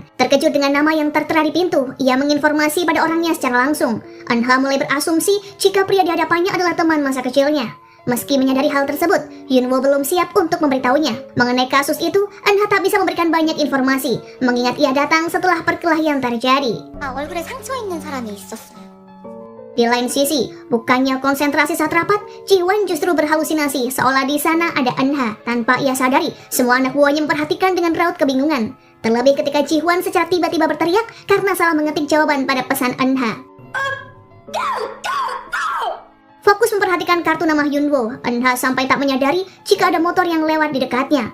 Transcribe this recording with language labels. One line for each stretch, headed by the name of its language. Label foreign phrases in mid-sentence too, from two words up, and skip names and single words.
Indonesian: Terkejut dengan nama yang tertera di pintu, ia menginformasi pada orangnya secara langsung. Eun-ha mulai berasumsi jika pria di hadapannya adalah teman masa kecilnya. Meski menyadari hal tersebut, Hyunwoo belum siap untuk memberitahunya. Mengenai kasus itu, Eun-ha tak bisa memberikan banyak informasi, mengingat ia datang setelah perkelahian terjadi.
Korean: 얼굴에 상처 있는 사람이 있었어요.
Indonesian: Di lain sisi, bukannya konsentrasi saat rapat, Ji-hwan justru berhalusinasi seolah di sana ada Eun-ha. Tanpa ia sadari, semua anak buahnya memperhatikan dengan raut kebingungan. Terlebih ketika Ji-hwan secara tiba-tiba berteriak karena salah mengetik jawaban pada pesan Eun-ha. Fokus memperhatikan kartu nama Hyunwoo, Eun-ha sampai tak menyadari jika ada motor yang lewat di dekatnya.